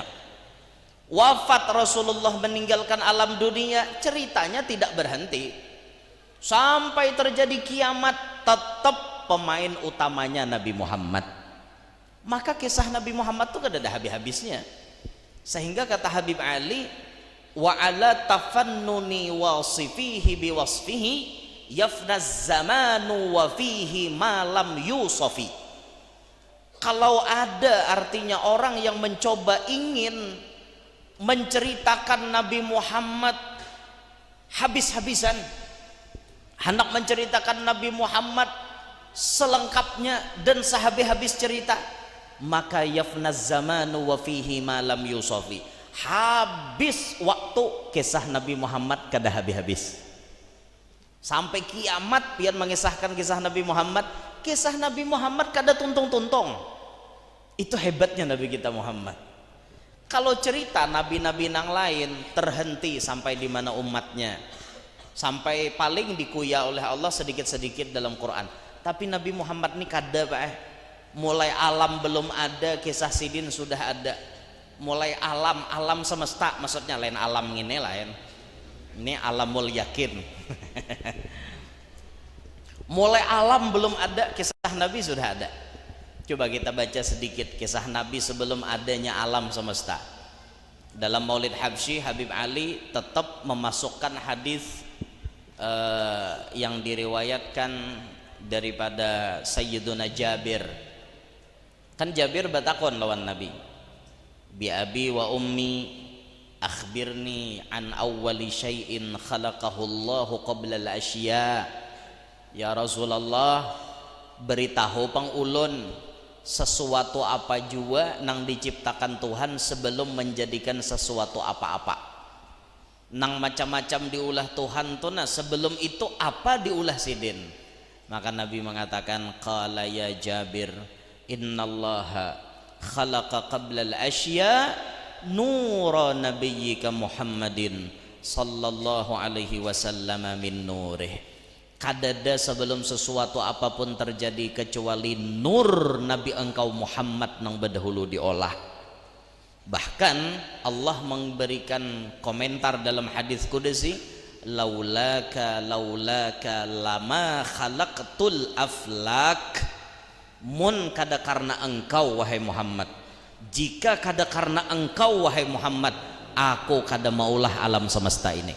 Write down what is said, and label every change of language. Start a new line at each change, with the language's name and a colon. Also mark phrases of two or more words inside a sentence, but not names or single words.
Indonesian: Wafat Rasulullah meninggalkan alam dunia, ceritanya tidak berhenti sampai terjadi kiamat, tetap pemain utamanya Nabi Muhammad. Maka kisah Nabi Muhammad itu tidak ada habis-habisnya.
Arabic: Sehingga kata Habib Ali, وعلى تفنن واصفيه بوصفه يفنى الزمان وفيه ما لم يوصف. Kalau ada artinya orang yang mencoba ingin menceritakan Nabi Muhammad habis-habisan, hendak menceritakan Nabi Muhammad selengkapnya dan sehabis-habis cerita, maka يفنى الزمان وفيه ما لم يوصف, habis waktu kisah Nabi Muhammad kada habis-habis sampai kiamat pian mengisahkan kisah Nabi Muhammad.
Banjar: Kisah Nabi Muhammad kada tuntung-tuntung. Itu hebatnya Nabi kita Muhammad.
Indonesian: Kalau cerita nabi-nabi nang lain terhenti sampai di mana umatnya, sampai paling dikuya oleh Allah sedikit-sedikit dalam Quran.
Banjar: Tapi Nabi Muhammad ini kada Pak, mulai alam belum ada kisah sidin sudah ada.
Indonesian: Mulai alam semesta, maksudnya lain alam ini lain. Ini alamul yakin. Mulai alam belum ada kisah Nabi sudah ada. Coba kita baca sedikit kisah Nabi sebelum adanya alam semesta. Dalam Maulid Habsyi, Habib Ali tetap memasukkan hadis yang diriwayatkan daripada Sayyiduna Jabir.
Banjar: Kan Jabir batakon lawan Nabi,
Arabic: بأبي وأمي أخبرني عن أول شيء خلقه الله قبل الأشياء.
Banjar: Ya Rasulullah, beritahu pang ulun sesuatu apa jua nang diciptakan Tuhan sebelum menjadikan sesuatu apa-apa. Nang macam-macam diulah Tuhan tuh nah sebelum itu apa diulah sidin.
Indonesian: Maka Nabi mengatakan,
Arabic: قال يا جابر إن الله خلق قبل الأشياء نور نبيك محمد صلى الله عليه وسلم من نوره.
Banjar: Kadada sebelum sesuatu apapun terjadi kecuali nur Nabi engkau Muhammad nang berdahulu diolah.
Indonesian: Bahkan Allah memberikan komentar dalam hadis qudsi,
Arabic: لولاك لما خلقت الأفلاك,
Banjar: mun kada karena engkau wahai Muhammad, jika kada karena engkau wahai Muhammad, aku kada maulah alam semesta ini.